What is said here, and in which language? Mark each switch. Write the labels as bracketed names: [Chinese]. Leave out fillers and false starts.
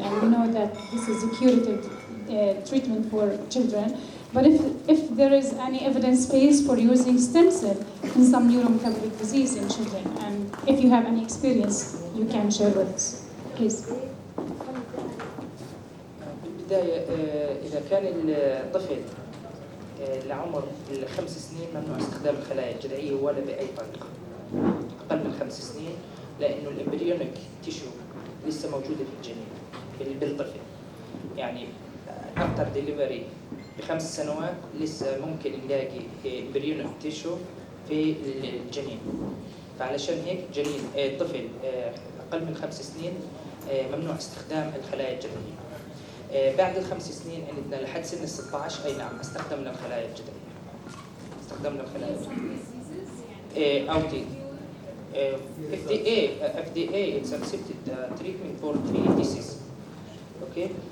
[English] And we know that this is a curative treatment for children. But if there is any evidence base for using stem cell in some neurometabolic disease in children, and if you have any experience, you can share with us, please. [Arabic] بالبداية إذا كان الطفل لعمر 5 سنين ممنوع استخدام الخلايا الجذعية ولا بأي طريقة. أقل من 5 سنين لأنه الإمبريونيك تيشو لسه موجودة في الجنين بالطفل. يعني [English] after delivery [Arabic] ب5 سنوات لسه ممكن نلاقي إمبريونيك تيشو في الجنين. فعلشان هيك جنين طفل أقل من 5 سنين ممنوع استخدام الخلايا الجذعية. بعد ال5 سنين عندنا لحد سن ال16 اي نعم استخدمنا الخلايا الجذعيه. استخدمنا الخلايا الجذعيه. أوتي. [English] FDA it's accepted treatment for 3 diseases. Okay.